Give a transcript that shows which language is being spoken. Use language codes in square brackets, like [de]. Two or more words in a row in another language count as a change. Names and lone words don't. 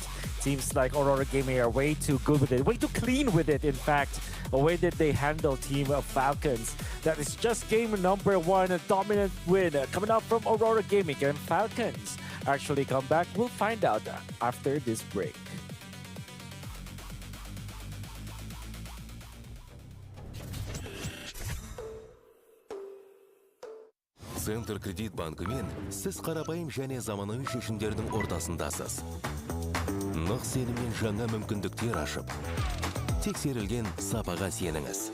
[en] Seems like Aurora Gaming are way too good with it, way too clean with it, in fact. The way that they handle Team of Falcons. That is just game number 1, a dominant win coming out from Aurora Gaming. Can Falcons actually come back? We'll find out after this break. [kk] Центр кредит банкымен сіз қарапайым және заманауи шешімдердің ортасындасыз. Нық сеніммен жаңа мүмкіндіктер ашып, тексерілген сапаға сеніңіз.